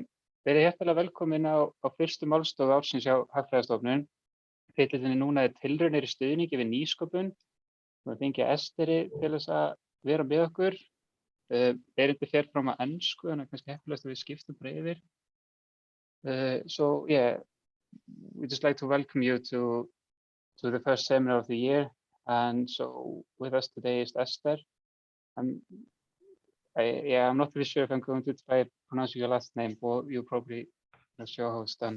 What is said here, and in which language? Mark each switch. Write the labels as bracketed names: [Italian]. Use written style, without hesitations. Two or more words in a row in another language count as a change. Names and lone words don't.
[Icelandic] Verið hjartanlega velkomin á fyrstu málstofu ársins hjá Hagfræðistofnun. Titillinn núna tilraunir í stuðningi við nýsköpun. Við fengið Eszteri til þess að vera með okkur. Erindi fer fram á ensku, þannig að kannski heppilegast að við skiptum bara yfir. [English] So yeah, we'd just like to welcome you to the first seminar of the year. And so with us today is Eszter. I'm not really sure if I'm going to try pronouncing your last name, but you probably as your host then.